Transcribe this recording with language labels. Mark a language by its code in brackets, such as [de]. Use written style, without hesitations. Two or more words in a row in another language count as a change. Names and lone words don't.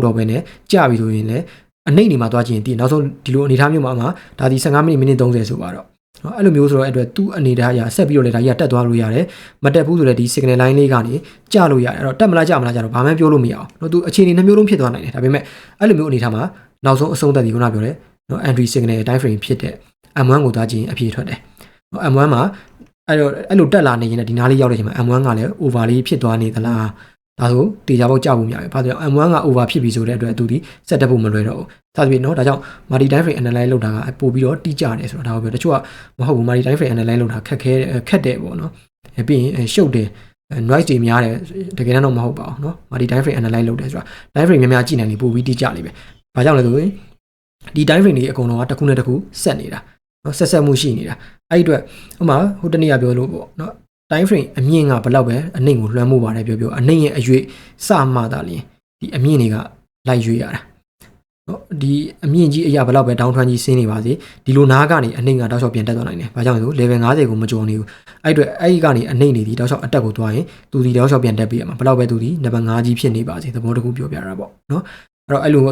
[my] တော့ဘဲနဲ့ကြပြီဆိုရင်လည်းအနှိမ့်နေမှာသွားကြည့်ရင်ဒီနောက်ဆုံးဒီလိုအနေထားမျိုးမှာဒါဒီ15မိနစ်30ဆိုပါတော့เนาะအဲ့လိုမျိုးဆိုတော့အဲ့အတွက်သူ့အနေထားအရဆက်ပြီးတော့လေဒါကြီးကတက်သွားလို့ရတယ်မတက်ဘူးဆိုလည်းဒီ [en] signal line [my] လေးကနေကျလို့ရတယ်အဲ့တော့တက်မလားကျမလားကျတော့ဘာမှပြောလို့မရအောင်เนาะသူအခြေအနေနှမျိုးလုံးဖြစ်သွားနိုင်တယ်ဒါပေမဲ့အဲ့လိုမျိုးအနေထားမှာနောက်ဆုံးအဆုံးသက်ဒီခုနပြောတဲ့เนาะ [en] entry signal time frame [my] ဖြစ်တဲ့ M1 ကိုသွားကြည့်ရင်အပြည့်ထွက်တယ်เนาะ M1 မှာအဲ့လိုတက်လာနေရင်ဒီနားလေးရောက်တဲ့အချိန်မှာ M1 ကလည်း over လေးဖြစ်သွားနေသလားဒါဆိုတေ ချာပေါက်ကြောက်ဖို့များပြီ။ဘာလို့လဲ M1 က over ဖြစ်ပြီဆိုတဲ့အတွက်သူဒီဆက်တက်ဖို့မလွယ်တော့ဘူး။ဒါဆိုပြီးเนาะဒါကြောင့် [en] multi time frame analyze [my] လုပ်တာကပို့ပြီးတော့တိကျတယ်ဆိုတော့ဒါကိုပြောတချို့ကမဟုတ်ဘူး [en] multi time frame analyze [my] လုပ်တာခက်တယ်ပေါ့နော်။ပြီးရင်ရှုပ်တယ် noise တွေများတယ်တကယ်တော့မဟုတ်ပါဘူးเนาะ [en] multi time frame analyze [my] လုပ်တယ်ဆိုတာ [en] time frame [my] များများကြည့်နိုင်လေပို့ပြီးတိကျလိမ့်မယ်။ဘာကြောင့်လဲဆိုရင်ဒီ [en] time frame [my] တွေအကုန်လုံးကတစ်ခုနဲ့တစ်ခုဆက်နေတာ။เนาะဆက်မှုရှိနေတာ။အဲ့ဒီအတွက်ဥပမာဟိုတနေ့ကပြောလို့ပေါ့เนาะ [en] time frame [my] အမြင့်ကဘယ်လောက်ပဲအနှိမ့်ကိုလွှမ်းမိုးပါတယ်ပြောအနှိမ့်ရဲ့အရွေ့စမှသာလျင်ဒီအမြင့်တွေကလိုက်ရွေ့ရတာเนาะဒီအမြင့်ကြီးအရာဘယ်လောက်ပဲ [en] down trend [my] ကြီးဆင်းနေပါစေဒီလို နားကနေအနှိမ့်ကတောက်လျှောက်ပြန်တက်သွားနိုင်တယ်။ဘာကြောင့်လဲဆို level 50ကိုမကျော်နေဘူး။အဲ့အတွက်အဲ့ဒီကနေအနှိမ့်နေဒီတောက်လျှောက်အတက်ကိုသွားရင်သူဒီတောက်လျှောက်ပြန်တက်ပြီးရမှာဘယ်လောက်ပဲသူဒီနံပါတ်5ကြီးဖြစ်နေပါစေသဘောတခုပြောပြတာပေါ့เนาะအဲ့တော့အဲ့